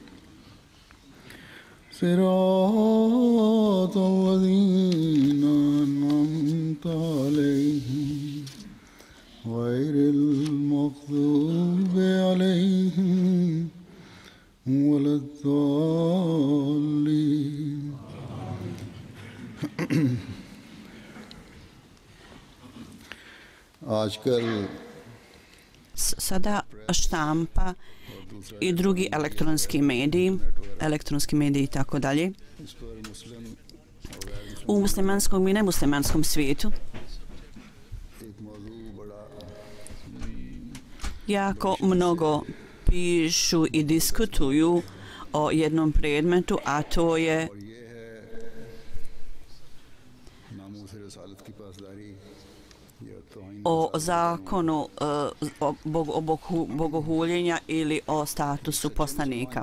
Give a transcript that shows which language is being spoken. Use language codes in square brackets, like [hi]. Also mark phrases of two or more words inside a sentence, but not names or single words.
[ar] صراط الذين أنعمت عليهم غير المغضوب عليهم ولا الضالين आजकल [bs] Sada štampa i drugi elektronski mediji i tako dalje. U muslimanskom i nemuslimanskom svijetu jako mnogo pišu i diskutuju o jednom predmetu, a to je o zakonu bogohuljenja ili o statusu poslanika.